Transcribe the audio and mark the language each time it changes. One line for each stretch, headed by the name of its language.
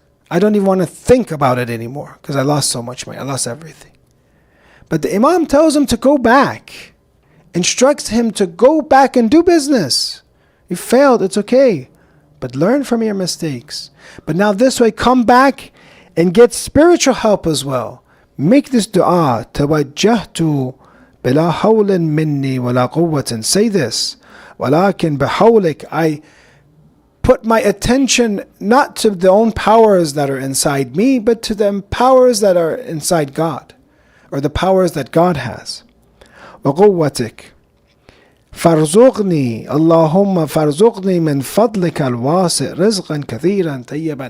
English: I don't even want to think about it anymore because I lost so much money. I lost everything. But the Imam tells him to go back, instructs him to go back and do business. You failed, it's okay. But learn from your mistakes. But now this way, come back and get spiritual help as well. Make this dua,
Arabic: توجهت بلا حول مني ولا قوة.
English: Say this,
Arabic: ولكن بحولك,
English: I put my attention not to the own powers that are inside me, but to the powers that are inside God, or the powers that God has.
Arabic: وقوتك فارزقني اللهم فارزقني من فضلك الواسع رزقا كثيرا طيبا.